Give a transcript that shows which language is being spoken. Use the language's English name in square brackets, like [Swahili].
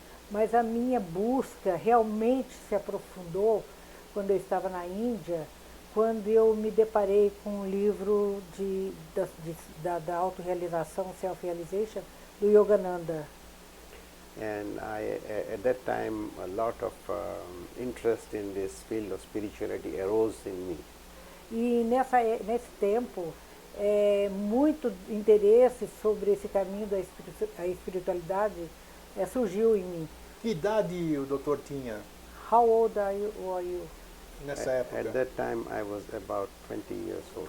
[Portuguese] Mas a minha busca realmente se aprofundou quando eu estava na Índia, quando eu me deparei com um livro da autorrealização, self-realization, do Yogananda. [English] And at that time, a lot of interest in this field of spirituality arose in me. [Portuguese] E nesse tempo, muito interesse sobre esse caminho da espiritualidade surgiu em mim. Que idade o doutor tinha [English] How old are you? [Portuguese] nessa época? [English] At that time, I was about 20 years old.